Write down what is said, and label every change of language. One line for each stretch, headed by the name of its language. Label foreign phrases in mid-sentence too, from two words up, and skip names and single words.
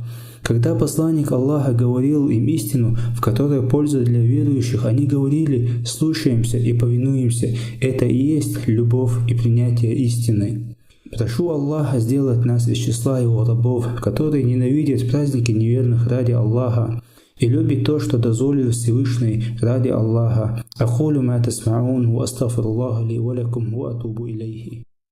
Russian: Когда посланник Аллаха говорил им истину, в которой польза для верующих, они говорили: «Слушаемся и повинуемся». Это и есть любовь и принятие истины. Прошу Аллаха сделать нас из числа Его рабов, которые ненавидят праздники неверных ради Аллаха и любят то, что дозволил Всевышний ради Аллаха.
Arabic: أقول ما تسمعون و أستغفر الله لي و لكم و أتوب إليه.